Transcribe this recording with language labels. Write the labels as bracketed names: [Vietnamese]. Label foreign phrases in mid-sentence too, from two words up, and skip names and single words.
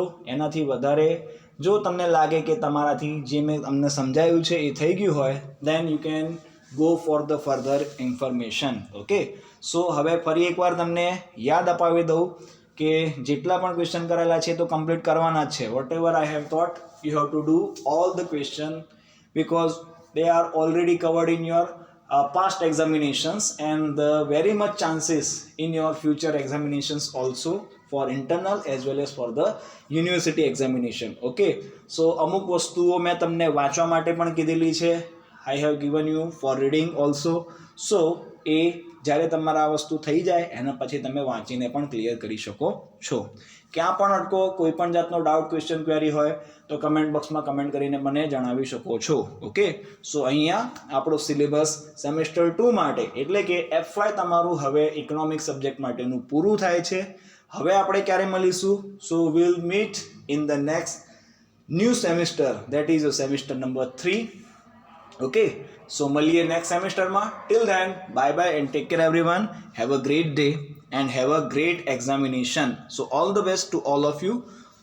[Gujarati] એનાથી વધારે જો તમને લાગે કે તમારાથી જે મેં તમને સમજાવ્યું છે એ થઈ ગયું હોય, [English] then you can go for the further information. okay, so [Gujarati] હવે ફરી એકવાર તમને યાદ અપાવી દઉં કે જેટલા પણ ક્વેશ્ચન કરેલા છે તો કમ્પ્લીટ કરવાના જ છે. [English] whatever I have taught you have to do all the question because they are already covered in your past examinations and the very much chances in your future examinations also for internal as well as for the university examination. Okay, so [Gujarati] અમુક વસ્તુઓ મેં તમને વાંચવા માટે પણ કીધેલી છે. [English] I have given you for reading also. [Gujarati] So એ જ્યારે તમારા આ વસ્તુ થઈ જાય એના પછી તમે વાંચીને પણ ક્લિયર કરી શકો છો. ક્યાં પણ અટકો, કોઈ પણ જાતનો ડાઉટ, ક્વેશ્ચન, ક્વેરી હોય તો [English] comment boxમાં [Gujarati] કમેન્ટ કરીને મને જણાવી શકો છો. [English] okay, so [Gujarati] અહીંયા આપણો [English] syllabus semester [Gujarati] 2 માટે એટલે કે FY તમારું હવે [English] economic subject [Gujarati] માટેનું પૂરું થાય છે. હવે આપણે ક્યારે મળીશું? [English] so will meet in the next new semester, that is semester number 3. okay, so [Gujarati] મળીએ [English] next semesterમાં. till then bye bye and take care everyone. have a great day and have a great examination. So all the best to all of you.